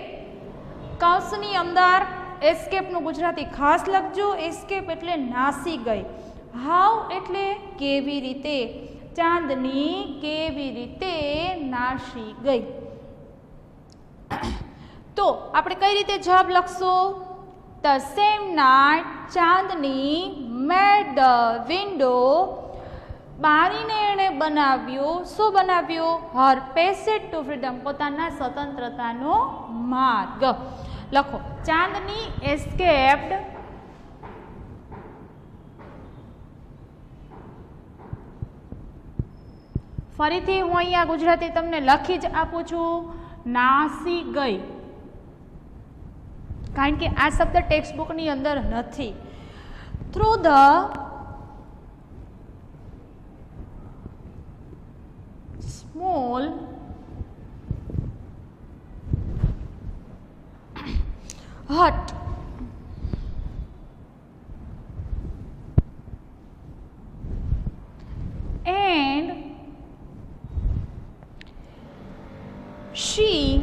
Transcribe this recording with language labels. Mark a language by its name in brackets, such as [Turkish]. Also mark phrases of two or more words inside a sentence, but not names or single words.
[Gujarati] કૌંસની અંદર એસ્કેપનું ગુજરાતી ખાસ લખજો. એસ્કેપ એટલે નાસી ગઈ. હાઉ એટલે કેવી રીતે. ચાંદની કેવી રીતે નાસી ગઈ. તો આપણે કઈ રીતે જવાબ લખશું? [English] The same night ચાંદની made the window. [Gujarati] બારીને એણે બનાવ્યું. શું બનાવ્યું? [English] her passage to freedom. [Gujarati] પોતાના સ્વતંત્રતાનો માર્ગ. લખો ચાંદની escaped ફરીથી હું અહીંયા ગુજરાતી તમને લખી જ આપું છું. નાસી ગઈ. કારણ કે આ શબ્દ [English] text bookની [Gujarati] અંદર નથી. [English] through the small hut and she